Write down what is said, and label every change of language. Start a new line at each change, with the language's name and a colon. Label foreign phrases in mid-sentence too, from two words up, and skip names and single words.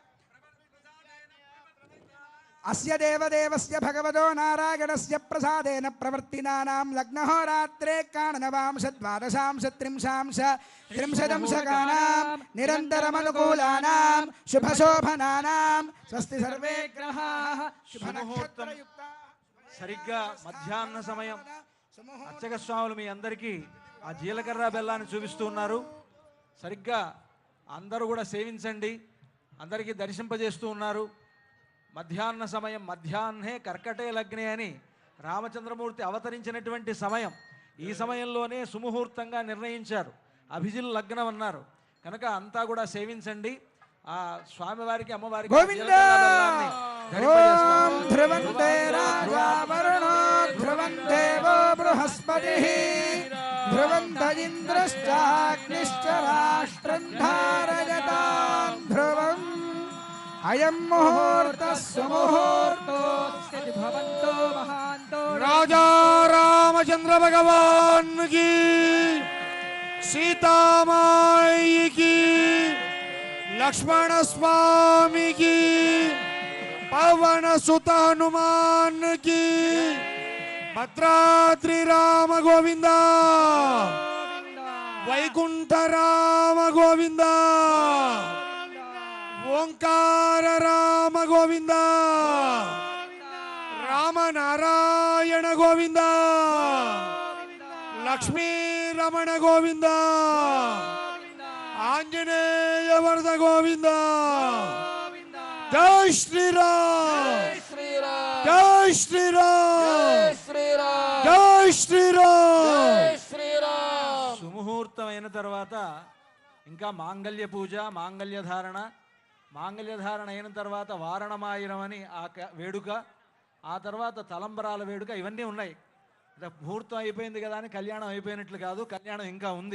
Sanskrit: अस्य देवदेवस्य भगवतो नारायणस्य प्रसादेन प्रवर्तिनानां लग्नहोरात्रे काणनवांशद्वादशांश त्रिंशांश त्रिंशदंशकानां निरन्तरमनुकूलानां शुभशोभनानां स्वस्ति सर्वे ग्रहाः
Telugu: शुभमुहूर्तं సరిగ్గా మధ్యాహ్న సమయం అర్చక స్వాములు మీ అందరికీ ఆ జీలకర్ర బెల్లాన్ని చూపిస్తూ ఉన్నారు. సరిగ్గా అందరూ కూడా సేవించండి, అందరికీ దర్శింపజేస్తూ ఉన్నారు. మధ్యాహ్న సమయం,
Sanskrit: మధ్యాహ్నే కర్కటే లగ్నే
Telugu: అని రామచంద్రమూర్తి అవతరించినటువంటి సమయం. ఈ సమయంలోనే సుముహూర్తంగా నిర్ణయించారు, అభిజిల్ లగ్నం అన్నారు. కనుక అంతా కూడా సేవించండి. ఆ స్వామివారికి అమ్మవారికి
Sanskrit: अयं मुहूर्त सुमुहूर्तोऽस्ति भवन्तो महान्तो
Hindi: राजा रामचंद्र भगवान की, सीता माई की, लक्ष्मण स्वामी की, पवन सुत हनुमान की, भद्राद्रि राम गोविंदा, वैकुंठ राम गोविंदा, ओंकार राम गोविंदा, राम नारायण गोविंदा, लक्ष्मी रमण गोविंदा, आंजनेय वरद गोविंदा, जय श्री राम, जय श्री राम, जय श्री राम.
Telugu: సుముహూర్తమైన తర్వాత ఇంకా మాంగళ్య పూజ, మాంగళ్య ధారణ, మాంగళ్య ధారణ అయిన తర్వాత వారణమాయిరం అని ఆ వేడుక, ఆ తర్వాత తలంబరాల వేడుక, ఇవన్నీ ఉన్నాయి. ముహూర్తం అయిపోయింది కదా అని కళ్యాణం అయిపోయినట్లు కాదు, కళ్యాణం ఇంకా ఉంది.